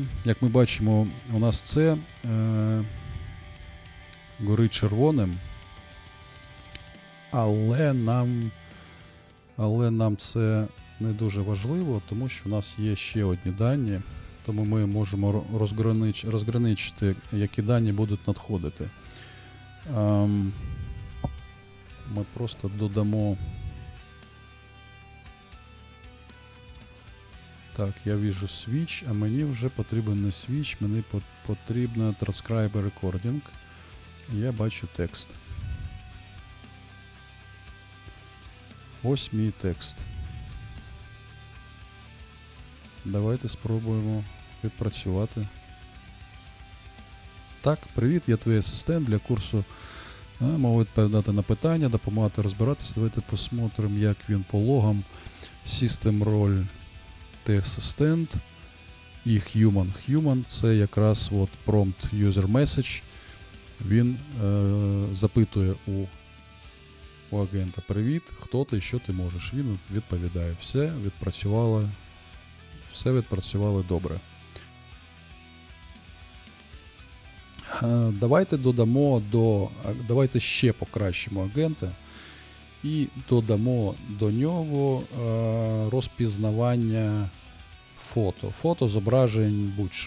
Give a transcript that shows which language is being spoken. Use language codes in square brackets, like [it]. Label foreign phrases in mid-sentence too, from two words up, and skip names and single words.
[uk] Як ми бачимо, у нас це горить червоним, але нам це не дуже важливо, тому що у нас є ще одні дані, тому ми можемо розграничити, які дані будуть надходити. Ми просто додамо. Так, я вижу switch, а мені вже потрібен не switch, мені потрібно [en] transcribe recording. [uk] Я бачу текст. Ось мій текст. Давайте спробуємо відпрацювати. Так, привіт, я твій асистент для курсу. Можу відповідати на питання, допомагати розбиратися. Давайте посмотримо, як він по логам. [en] System role T-Assistant і Human. Human [uk] це якраз от [en] prompt user message. [uk] Він запитує у агента: привіт, хто ти, що ти можеш. Він відповідає. Все відпрацювало добре. Давайте ще покращимо агента і додамо до нього розпізнавання фото, зображень, будь-що.